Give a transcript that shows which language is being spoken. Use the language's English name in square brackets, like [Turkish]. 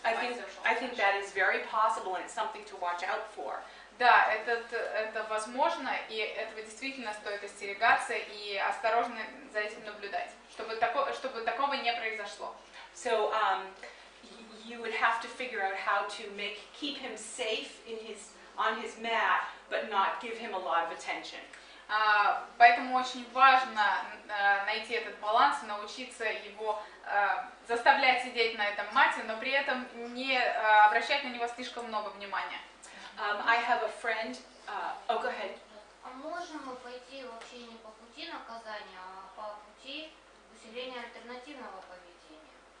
[English] I think that is very possible, and it's something to watch out for. [Russian] Да, это возможно, и этого действительно стоит остерегаться и осторожно за этим наблюдать, чтобы такого не произошло. [English] So you would have to figure out how to keep him safe on his mat, but not give him a lot of attention. [Russian] Поэтому очень важно найти этот баланс, научиться его заставлять сидеть на этом мате, но при этом не обращать на него слишком много внимания. [English] I have a friend. Oh, go ahead. [Russian] А можем мы пойти вообще не по пути наказания, а по пути усиления альтернативного поведения?